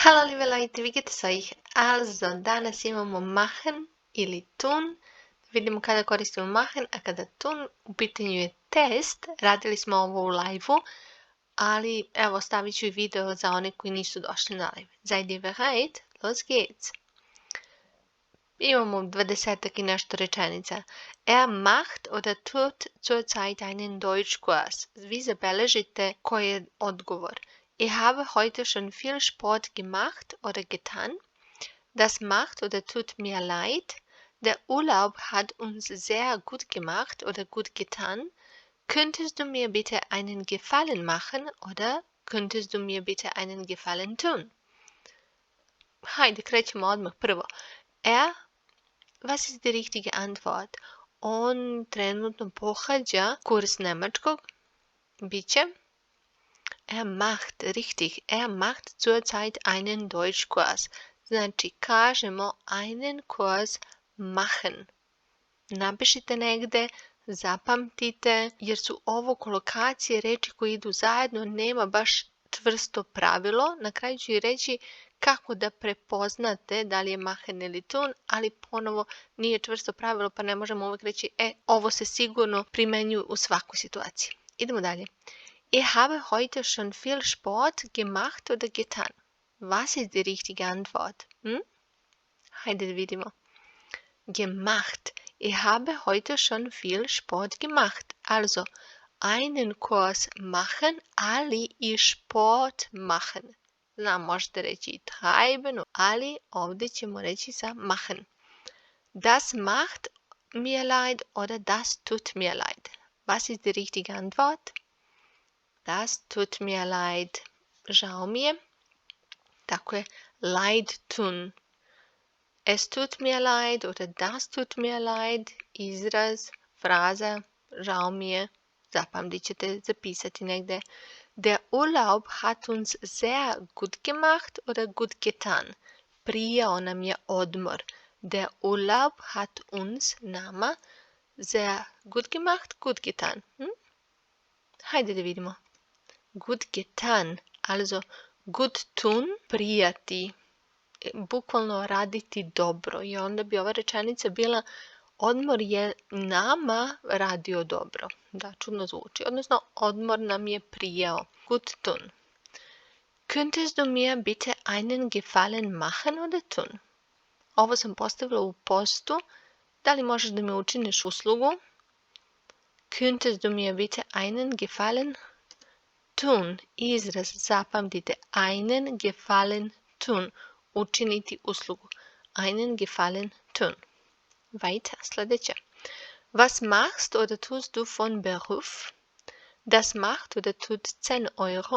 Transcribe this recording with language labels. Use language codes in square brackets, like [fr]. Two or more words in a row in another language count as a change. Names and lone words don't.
[de] Halo liebe Leute, wie geht es euch? Also, [sr] danas imamo machen ili tun. Vidimo kada koristimo machen, a kada tun. U pitanju je test. Radili smo ovo u live-u, ali evo stavit ću i video za one koji nisu došli na live. [de] Seid ihr bereit? Los geht's! [sr] Imamo 20 i nešto rečenica. [de] Macht oder tut zurzeit einen Deutschkurs. [sr] Vi zabeležite koji je odgovor. [de] Ich habe heute schon viel Sport gemacht oder getan. Das macht oder tut mir leid. Der Urlaub hat uns sehr gut gemacht oder gut getan. Könntest du mir bitte einen Gefallen machen oder könntest du mir bitte einen Gefallen tun? [sr] Hajde, krećemo odmah prvo. [de] Was ist die richtige Antwort? [sr] On trenutno pohađa kurs nemačkog. [de] Biće macht, richtig, macht zurzeit einen Deutschkurs. [sr] Znači, kažemo [de] einen Kurs machen. [sr] Napišite negde, zapamtite, jer su ovo kolokacije reči koje idu zajedno, nema baš čvrsto pravilo. Na kraju ću i reći kako da prepoznate da li je machen ili tun, ali ponovo nije čvrsto pravilo, pa ne možemo uvijek reći ovo se sigurno primenjuje u svakoj situaciji. Idemo dalje. [de] Ich habe heute schon viel Sport gemacht oder getan. Was ist die richtige Antwort? [sr] Hajde da vidimo. [de] Gemacht. Ich habe heute schon viel Sport gemacht. Also, einen Kurs machen, [sr] ali i [de] Sport machen. [sr] Znam, možete reći i treiben, ali ovdje ćemo reći sa machen. [de] Das macht mir leid oder das tut mir leid. Was ist die richtige Antwort? Das tut mir leid. [sr] Žao mi je. Tako je [de] leid tun. Es tut mir leid oder das tut mir leid. [sr] Izraz, fraza, žao mi je. Zapamtit ćete zapisati negde. [de] Der Urlaub hat uns sehr gut gemacht oder gut getan. [sr] Prijao nam je odmor. [de] Der Urlaub hat uns, nama, sehr gut gemacht, gut getan. [sr] Hajde da vidimo. [de] Gut getan, also gut tun, [sr] prijati, bukvalno raditi dobro. I onda bi ova rečenica bila odmor je nama radio dobro. Da, čudno zvuči. Odnosno, odmor nam je prijao. [de] Gut tun. Könntest du mir bitte einen Gefallen machen oder tun? [sr] Ovo sam postavila u postu. Da li možeš da mi učiniš uslugu? [de] Könntest du mir bitte einen Gefallen tun? [sr] Izraz, zapamtite. [de] Einen Gefallen tun. [sr] Učiniti uslugu. [de] Einen Gefallen tun. [sr] Weiter, sljedeće. [de] Was machst oder tust du von Beruf? Das macht oder tut 10 Euro.